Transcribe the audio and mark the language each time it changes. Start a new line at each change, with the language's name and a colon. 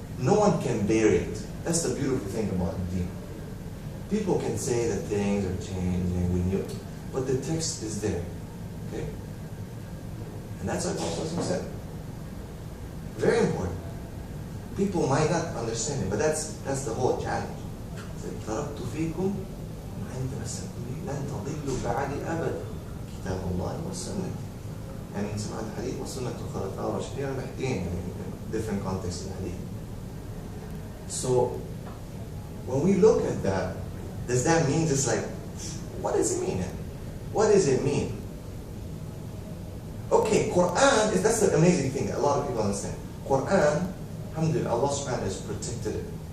English: No one can bury it. That's the beautiful thing about Deen. People can say that things are changing, but the text is there. Okay? And that's what Prophet said. Very important. People might not understand it, but that's the whole challenge.
Arabic: تركت فيكم ما إن تمسكتم به لن تضلوا بعدي أبدا كتاب الله والسنة. يعني سمعت الحديث والسنة الخلفاء الراشدين المهديين
English: in different contexts in the hadith. So when we look at that, does that mean just like, what does it mean? What does it mean? Okay, Quran is, that's the amazing thing that a lot of people understand. Quran, alhamdulillah, Allah subhanahu wa ta'ala has protected it.